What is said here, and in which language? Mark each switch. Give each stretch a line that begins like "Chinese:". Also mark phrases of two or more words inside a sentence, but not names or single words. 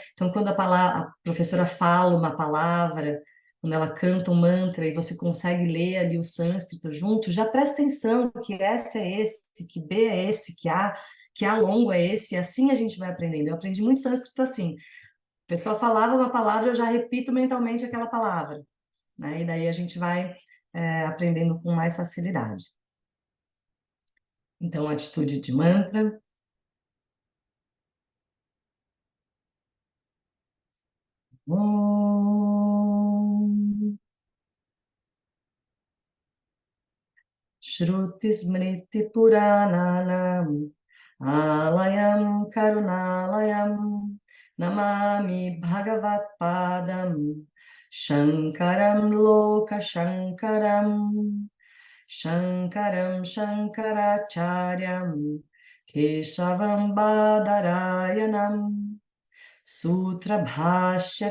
Portuguese: Então, quando a professora fala uma palavra, quando ela canta um mantra e você consegue ler ali o sânscrito junto, já presta atenção que S é esse, que B é esse, que A longo é esse, e assim a gente vai aprendendo. Eu aprendi muito sânscrito assim. A pessoa falava uma palavra, eu já repito mentalmente aquela palavra, né? E daí a gente vai aprendendo com mais facilidade. Então, atitude de mantra.
Sanskrit: ॐ श्रुति स्मृति पुराणानाम् आलयम् करुणालयम् नमामि भगवत् पादम् शङ्करम् लोक शङ्करम् शङ्करम् शङ्कराचार्यम् केशवम् बादरायणम् सूत्र भाष्य